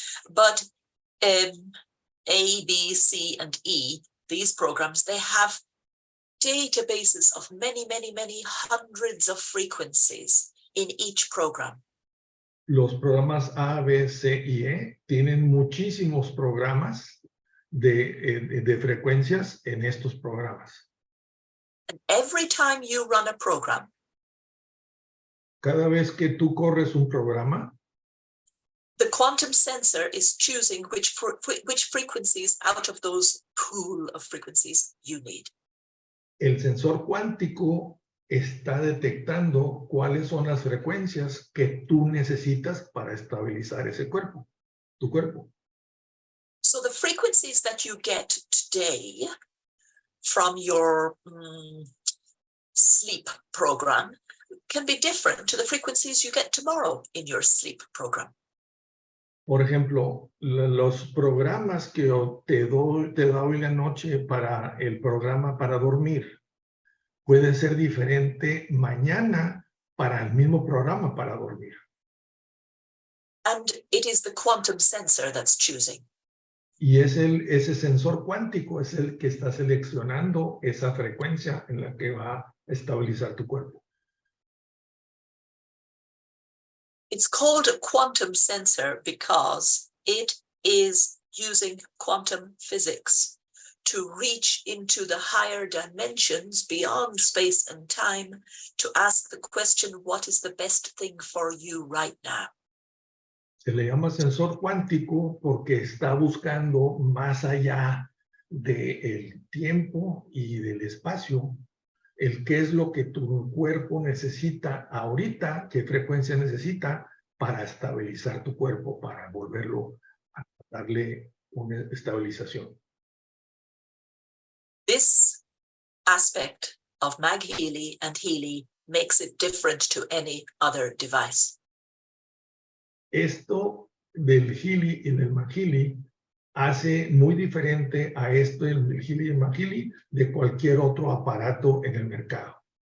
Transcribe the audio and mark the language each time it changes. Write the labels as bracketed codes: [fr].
[en] But A, B, C, and E, these programs, they have databases of many hundreds of frequencies in each program. [es] Los programas A, B, C y E tienen muchísimos programas de frecuencias en estos programas. [en] And every time you run a program, [es] cada vez que tú corres un programa, [en] the quantum sensor is choosing which frequencies out of those pool of frequencies you need. [es] El sensor cuántico está detectando cuáles son las frecuencias que tú necesitas para estabilizar ese cuerpo, tu cuerpo. [en] So the frequencies that you get today from your sleep program can be different to the frequencies you get tomorrow in your sleep program. [es] Por ejemplo, los programas que te da hoy la noche para el programa para dormir pueden ser diferente mañana para el mismo programa para dormir. [en] And it is the quantum sensor that's choosing. [es] Y es ese sensor cuántico es el que está seleccionando esa frecuencia en la que va a estabilizar tu cuerpo. [en] It's called a quantum sensor because it is using quantum physics to reach into the higher dimensions beyond space and time to ask the question, what is the best thing for you right now? [es] Se le llama sensor cuántico porque está buscando más allá del tiempo y del espacio el qué es lo que tu cuerpo necesita ahorita, qué frecuencia necesita para estabilizar tu cuerpo, para volverlo a darle una estabilización. [en] This aspect of MagHealy and Healy makes it different to any other device. [es] Esto del Healy y del MagHealy hace muy diferente a esto del Healy y el MagHealy de cualquier otro aparato en el mercado.